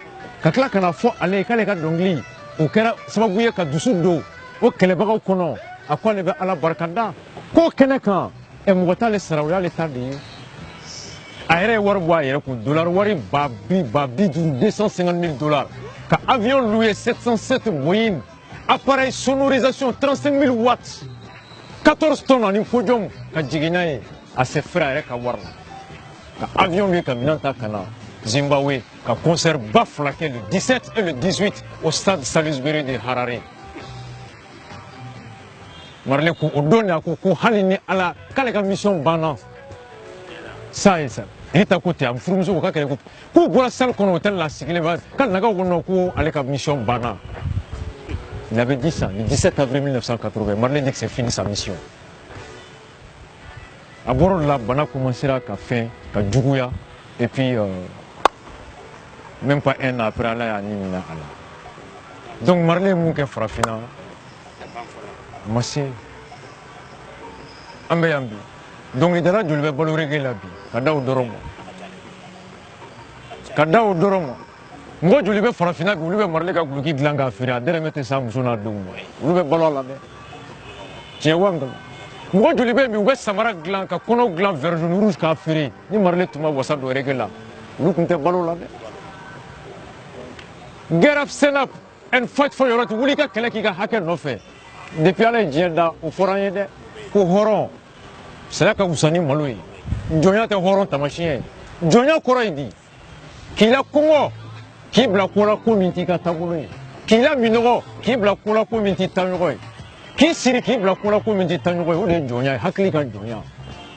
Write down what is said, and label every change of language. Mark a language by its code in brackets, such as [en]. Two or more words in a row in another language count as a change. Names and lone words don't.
[bm] ka tila ka na fɔ ale ye k'ale ka dɔnkili o kɛra sababu ye ka dusu don o kɛlɛbagaw kɔnɔ a ko ale bɛ ala barika da k'o kɛnɛ kan mɔgɔ t'ale sara o y'ale ta de ye a yɛrɛ ye wari bɔ a yɛrɛ kun dollar wari ba bi duuru $250,000 ka [fr] avion loué [bm] 707 Boeing [fr] appareil sonorisation [bm] 35 000 watts 14 tonnes ani podium ka jigin n'a ye a se fɛrɛ a yɛrɛ ka wari la ka [fr] avion loué [bm] ka minɛn ta ka na Zimbabwe ka concert ba fila kɛ [fr] le 17 et le 18 au stade Salisbury de Harare [bm] Marley ko o don de a ko hali ni ala k'ale ka mission banna ça ye ça [fr] il t'a côté [bm] am furumuso ko ka kɛlɛ ko k'u bɔra salle kɔnɔ hôtel la sigilen ba k'ale nagaw ko non ko ale ka mission banna [fr] il avait dit ça le 17 avril 1980 Marley dit que c'est fini sa mission [bm] a bɔra la bana commencera ka fɛn ka juguya [fr] et puis même pas un an après [bm] ala y'a nimina a la donc Marley ye mun kɛ farafina a ma se an bɛ yan bi dɔnkilidala joli bɛ balo reggae la bi ka da o dɔrɔn ma ka da o dɔrɔn ma mɔgɔ joli bɛ farafina bi olu bɛ Marley ka guloki dilan k'a feere a dɛrɛmɛ tɛ s'a muso n'a denw ma olu bɛ balo a la dɛ tiɲɛ wa nkalon mɔgɔ joli bɛ yen bi u bɛ samara dilan ka kɔnɔ dilan [fr] vert jaune rouge [bm] k'a feere ni Marley tun ma wasa don reggae la olu tun tɛ balo la dɛ [en] get up stand up and fight for your right [bm] wuli ka kɛlɛ k'i ka hakɛ nɔfɛ depuis ala ye diɲɛ da o fɔra an ye dɛ ko hɔrɔn saya ka wusa ni malo ye jɔnya tɛ hɔrɔn taamasiyɛn ye jɔnya kɔrɔ ye di k'i la kɔngɔ k'i bila ko la ko min t'i ka taabolo ye k'i la minɔgɔ k'i bila ko la ko min t'i taɲɔgɔn ye k'i siri k'i bila ko la ko min t'i taɲɔgɔn ye o de ye jɔnya ye hakili ka jɔnya